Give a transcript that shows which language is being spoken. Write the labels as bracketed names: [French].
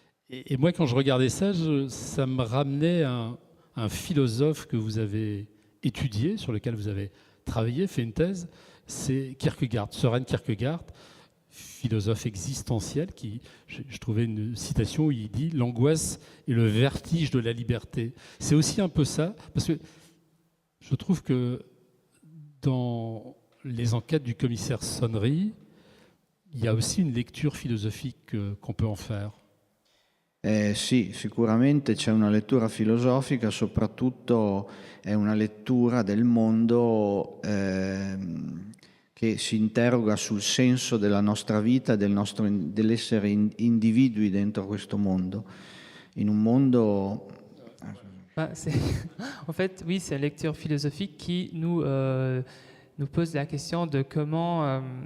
[French] Et moi, quand je regardais ça, ça me ramenait à un philosophe que vous avez étudié, sur lequel vous avez travaillé, fait une thèse, c'est Kierkegaard, Søren Kierkegaard, philosophe existentiel, qui, je trouvais une citation où il dit « L'angoisse est le vertige de la liberté ». C'est aussi un peu ça, parce que je trouve que dans les enquêtes du commissaire Sonnery, il y a aussi une lecture philosophique qu'on peut en faire. [Italian] Sì, sicuramente c'è una lettura filosofica, soprattutto è una lettura del mondo che si interroga sul senso della nostra vita, dell'essere individui dentro questo mondo. In un mondo... [French] En fait, oui, c'est une lecture philosophique qui nous pose la question de comment...